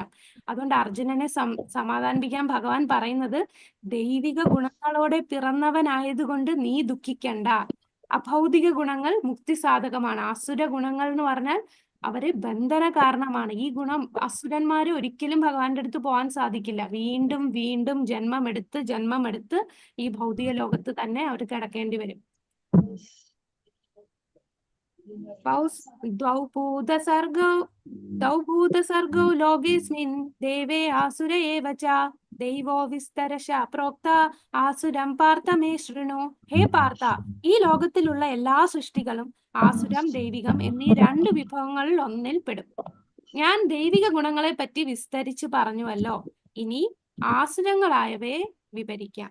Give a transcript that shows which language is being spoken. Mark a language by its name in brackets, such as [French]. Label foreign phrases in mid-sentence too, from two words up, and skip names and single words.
[Malayalam] അതുകൊണ്ട് അർജുനനെ സമാധാനിപ്പിക്കാൻ ഭഗവാൻ പറയുന്നത്, ദൈവിക ഗുണങ്ങളോടെ പിറന്നവനായതുകൊണ്ട് നീ ദുഃഖിക്കണ്ട. അഭൗതിക ഗുണങ്ങൾ മുക്തിസാധകമാണ്. അസുര ഗുണങ്ങൾ എന്ന് പറഞ്ഞാൽ അവര് ബന്ധന കാരണമാണ്. ഈ ഗുണം അസുരന്മാര് ഒരിക്കലും ഭഗവാന്റെ അടുത്ത് പോകാൻ സാധിക്കില്ല. വീണ്ടും വീണ്ടും ജന്മമെടുത്ത് ഈ ഭൗതിക ലോകത്ത് തന്നെ അവർ കിടക്കേണ്ടി വരും. [Sanskrit] द्वौ भूतसर्गौ लोकेऽस्मिन् देवे आसुर एव च ദൈവോ വിസ്തരശ പ്രോക്ത ആസുരം പാർത്ഥ മേ ശൃണു. [Malayalam] ഹേ പാർത്ഥ, ഈ ലോകത്തിലുള്ള എല്ലാ സൃഷ്ടികളും ആസുരം ദൈവികം എന്നീ രണ്ട് വിഭവങ്ങളിൽ ഒന്നിൽ പെടും. ഞാൻ ദൈവിക ഗുണങ്ങളെ പറ്റി വിസ്തരിച്ച് പറഞ്ഞുവല്ലോ, ഇനി ആസുരങ്ങളായവയെ വിവരിക്കാം.